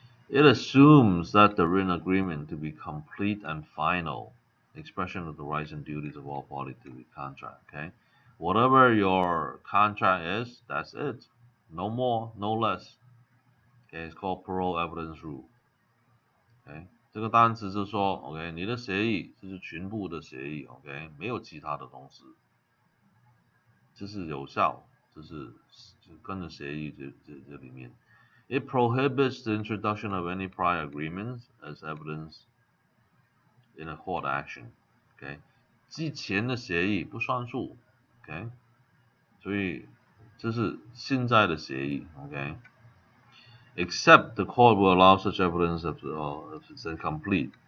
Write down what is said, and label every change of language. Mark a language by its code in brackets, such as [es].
[en] It assumes that the written agreement to be complete and final expression of the rights and duties of all parties to the contract. Okay, whatever your contract is, that's it. No more, no less. Okay, it's called parole evidence rule. [zh] Okay， 这个单词是说 ，OK， 你的协议这是全部的协议 ，OK， 没有其他的东西，这是有效，这是跟着协议这里面。 [en] It prohibits the introduction of any prior agreements as evidence in a court action. [zh] OK， 之前的协议不算数。OK， 所以这是现在的协议。 [en] OK， except the court will allow such evidence if it's incomplete.